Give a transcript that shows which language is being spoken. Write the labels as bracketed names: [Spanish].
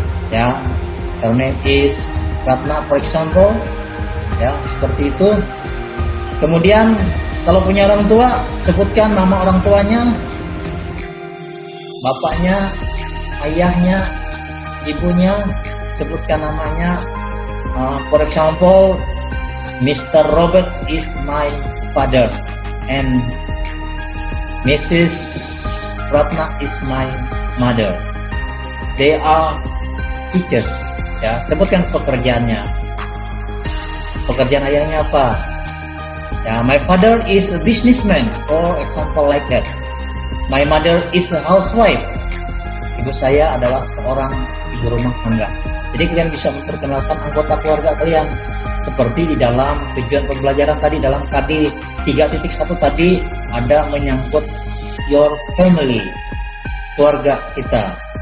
[English] Ya, her name is Ratna, for example. [Indonesian] Ya, seperti itu. Kemudian kalau punya orang tua, sebutkan nama orang tuanya, bapaknya, ayahnya, ibunya, sebutkan namanya. [English] For example, Mr. Robert is my father and Mrs. Ratna is my mother. They are teachers. [Indonesian] Ya, sebutkan pekerjaannya. Pekerjaan ayahnya apa? [English] Ya, my father is a businessman, for example like that. My mother is a housewife. [Indonesian] Ibu saya adalah seorang ibu rumah tangga. Jadi kalian bisa memperkenalkan anggota keluarga kalian. Seperti di dalam tujuan pembelajaran tadi, dalam KD 3.1 tadi ada menyangkut [English] your family, [Indonesian] keluarga kita.